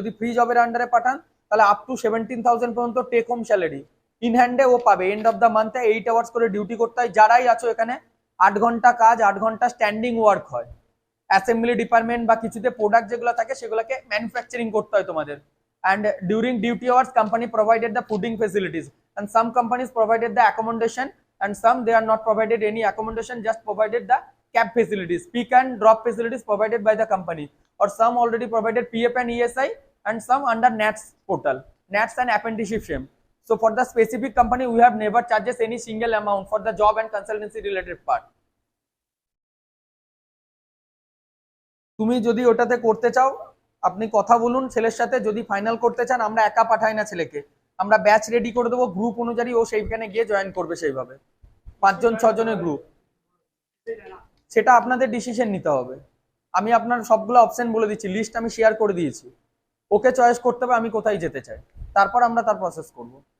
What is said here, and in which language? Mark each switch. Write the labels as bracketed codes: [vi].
[bn] যদি ফ্রি জবের আন্ডারে পাঠান তাহলে আপ টু 17,000 পর্যন্ত টেক হোম স্যালারি ইন হ্যান্ডে ও পাবে। এন্ড অফ দ্য মান্থে 8 আওয়ার্স করে ডিউটি করতে হয়। যারাই আছো এখানে 8 ঘন্টা কাজ, 8 ঘন্টা স্ট্যান্ডিং ওয়ার্ক হয়। অ্যাসেম্বলি ডিপার্টমেন্ট বা কিছুতে প্রোডাক্ট যেগুলো থাকে সেগুলোকে ম্যানুফ্যাকচারিং করতে হয় তোমাদের। [en] And during duty hours, company provided the fooding facilities, and some companies provided the accommodation, and some they are not provided any accommodation, just provided the cab facilities, pick and drop facilities provided by the company, or some already provided PF and ESI, and some under NATS portal, NATS and apprenticeship scheme. So for the specific company, we have never charges any single amount for the job and consultancy related part. [bn] তুমি যদি ওটাতে করতে চাও আপনি কথা বলুন ছেলের সাথে, যদি ফাইনাল করতে চান আমরা একা পাঠাই না ছেলেকে, আমরা ব্যাচ রেডি করে দেবো গ্রুপ অনুযায়ী, ও সেইখানে গিয়ে জয়েন করবে সেইভাবে, 5-6 জনের গ্রুপ। সেটা আপনাদের ডিসিশন নিতে হবে। আমি আপনার সবগুলো অপশন বলে দিচ্ছি, লিস্ট আমি শেয়ার করে দিয়েছি, ওকে চয়েস করতে হবে আমি কোথায় যেতে চাই, তারপর আমরা তার প্রসেস করব।